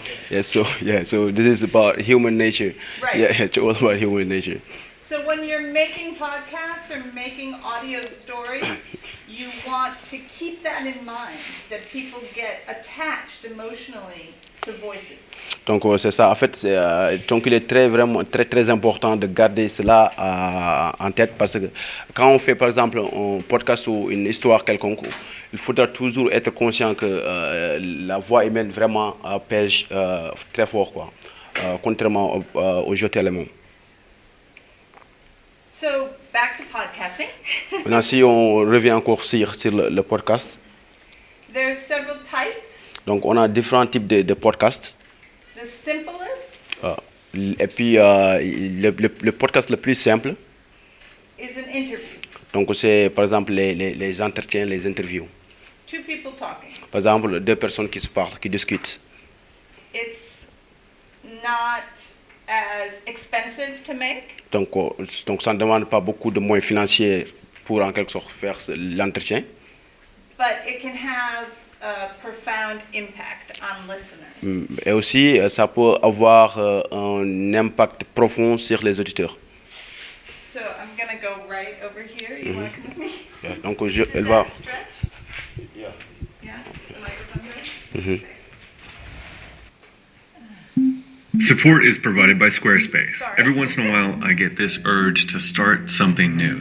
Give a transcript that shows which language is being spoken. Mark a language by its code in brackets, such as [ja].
[en] Yeah, so this is about human nature. Right. Yeah, it's all about human nature. So when you're making podcasts or making audio stories, you want to keep that in mind, that people get attached emotionally to voices. [fr] Donc c'est ça, en fait, donc il est vraiment très important de garder cela en tête, parce que quand on fait par exemple un podcast ou une histoire quelconque, il faudra toujours être conscient que la voix humaine vraiment pèse très fort, quoi, contrairement aux autres éléments. [en] So back to podcasting. [fr] Maintenant, si on revient encore sur le podcast, [en] There's several types. [fr] donc on a différents types de podcasts. [en] The simplest [fr] Et puis le podcast le plus simple, [en] is an interview. [fr] donc c'est par exemple les entretiens, les interviews. [en] Two people talking. [fr] Par exemple, deux personnes qui se parlent, qui discutent. [en] It's not as expensive to make, [fr] Donc ça ne demande pas beaucoup de moyens financiers pour en quelque sorte faire l'entretien. [en] but it can have a profound impact on listeners. [fr] Et aussi, ça peut avoir un impact profond sur les auditeurs. [en] So I'm going to go right over here. You want to come with me? [fr] Yeah, donc [en] Does [fr] elle va... [en] that stretch? Yeah. The microphone good? Support is provided by Squarespace. Sorry. Every once in a while, I get this urge to start something new.